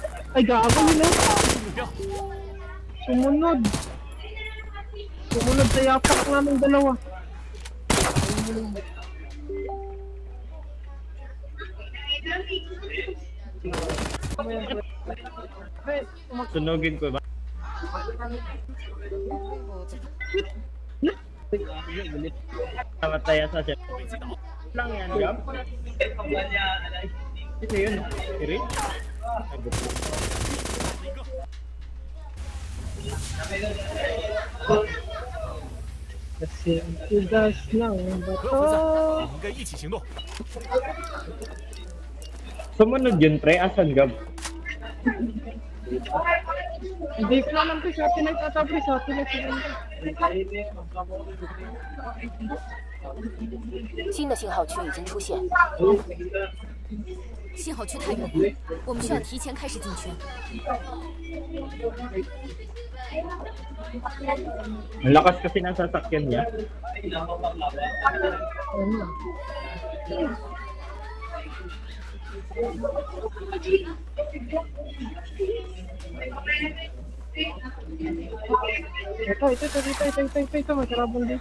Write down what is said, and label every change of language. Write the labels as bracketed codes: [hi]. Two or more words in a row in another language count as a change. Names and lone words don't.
[tl] Ay, gago yun eh. [zh] 目标， [tl] Sumunod. Sumunod sa yapak namin dalawa. Hey, Sunugin ko ba? Namataya sa siya. [zh] 被击倒， [tl] Lang yan, Gab. Sino yun? Siri? [zh] 一个， [tl] kasi tigas lang [zh] 不要分散， [tl] bato. [zh] 我们应该一起行动。 [tl] Sumunod yun, pre. Asan, Gab? Hindi ko naman pre, sa atin nagtata pre, sa atin nagtata. [zh] 新的信号区已经出现，信号区太远，我们需要提前开始进圈。 [tl] Ang lakas kasi ng sasakyan niya. Ito, masarabong dito.